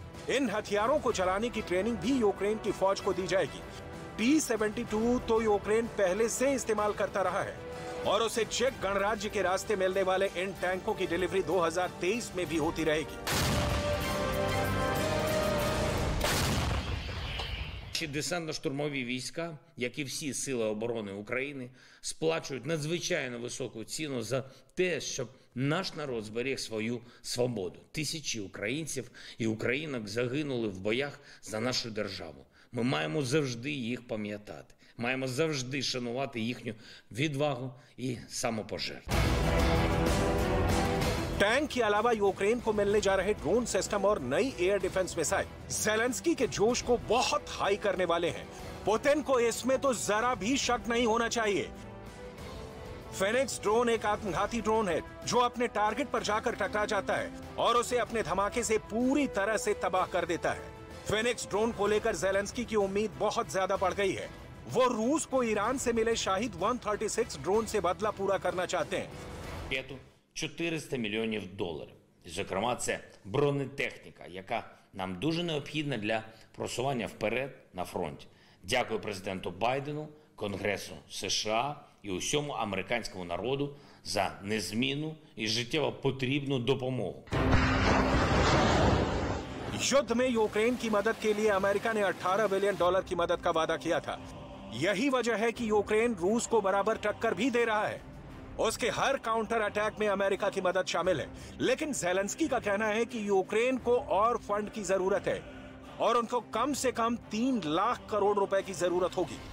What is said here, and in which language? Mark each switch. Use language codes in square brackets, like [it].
[hi] इन हथियारों को चलाने की ट्रेनिंग भी यूक्रेन की फौज को दी जाएगी। T-72 तो यूक्रेन पहले से इस्तेमाल करता रहा है और उसे चेक गणराज्य के रास्ते मिलने वाले इन टैंकों की डिलीवरी 2023 में भी होती रहेगी। [uk] Десантно-штурмові війська, як і всі сили оборони України, сплачують надзвичайно високу ціну за те, щоб наш народ зберіг свою свободу. Тисячі українців і українок загинули в боях за нашу державу. Ми маємо завжди їх пам'ятати. Маємо завжди шанувати їхню відвагу і самопожертву. [hi] टैंक के अलावा यूक्रेन को मिलने जा रहे ड्रोन सिस्टम और नई एयर डिफेंस मिसाइल ज़ेलेंस्की के जोश को बहुत हाई करने वाले हैं। पुतिन को इसमें तो जरा भी शक नहीं होना चाहिए। फेनिक्स ड्रोन एक आत्मघाती ड्रोन है जो अपने टारगेट पर जाकर टकरा जाता है और उसे अपने धमाके से पूरी तरह से तबाह कर देता है। फेनिक्स ड्रोन को लेकर ज़ेलेंस्की की उम्मीद बहुत ज्यादा बढ़ गई है। वो रूस को ईरान से मिले शाहिद 136 ड्रोन से बदला पूरा करना चाहते हैं। [uk] $400 мільйонів. Зокрема, це бронетехніка, яка нам дуже необхідна для просування вперед на фронті. Дякую президенту Байдену, Конгресу США і усьому американському народу за незмінну і життєво потрібну допомогу. [hi] युद्ध में यूक्रेन की मदद के लिए अमेरिका ने $18 बिलियन की मदद का वादा किया था। यही वजह है कि यूक्रेन रूस को बराबर टक्कर भी दे रहा है। उसके हर काउंटर अटैक में अमेरिका की मदद शामिल है। लेकिन ज़ेलेंस्की का कहना है कि यूक्रेन को और फंड की जरूरत है और उनको कम से कम 3 लाख करोड़ रुपए की जरूरत होगी।